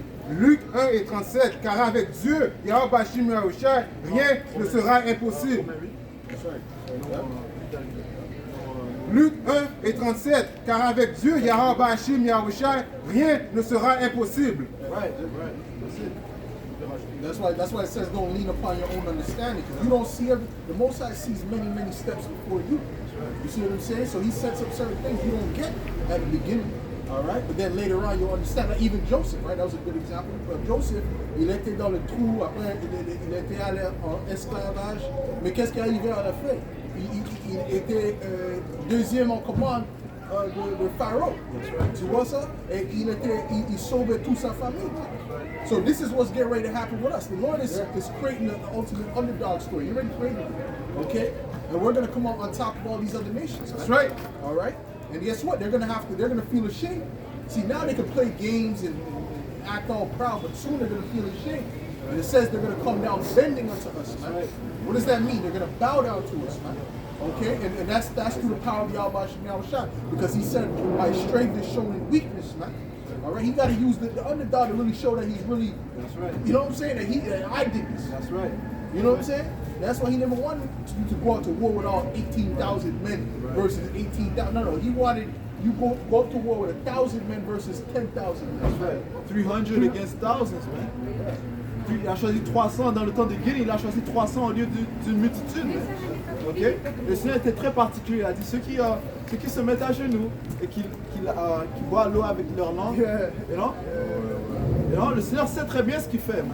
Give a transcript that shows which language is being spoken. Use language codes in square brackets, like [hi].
[fr] Luc 1 et 37, car avec Dieu, Yahweh Bashim Yahushua, rien ne sera impossible. Luc 1 et 37, car avec Dieu, Yahweh Bashim Yahushua, rien ne sera impossible. [en] Right. That's why it says don't lean upon your own understanding. Because you don't see the Most High sees many steps before you. You see what I'm saying? So he sets up certain things you don't get at the beginning. All right? But then later on, you'll understand. Like even Joseph, right? That was a good example. [fr] Joseph, il était dans le trou, après, il était allé en esclavage. Mais qu'est-ce qui est arrivé à la fin? Il était deuxième en commande de Pharaoh. Tu vois ça? Et il sauvait toute sa famille. [en] So this is what's getting ready to happen with us. The Lord is creating the ultimate underdog story. He already created it. Okay? And we're going to come out on top of all these other nations. That's right. All right? And guess what? They're going to feel ashamed. See, now they can play games and act all proud, but soon they're going to feel ashamed. And it says they're going to come down bending unto us, man. What does that mean? They're going to bow down to us, man. Okay? And that's through the power of Yahweh Shah. Because he said, my strength is shown in weakness, man. All right? He got to use the underdog to really show that he's really, That's right. you know what I'm saying? That I did this. That's right. You know what I'm saying? That's why he never wanted you to go out to war with all 18,000 men versus 18,000. No, he wanted you go up to war with 1,000 men versus 10,000 men. That's right. 300 against thousands, man. [fr] Il a choisi 300 dans le temps de Guinée, il a choisi 300 au lieu d'une multitude. Man. Okay? Le Seigneur était très particulier. Il a dit ceux qui se mettent à genoux et qui boivent l'eau avec leur langue. You know, le Seigneur sait très bien ce qu'il fait.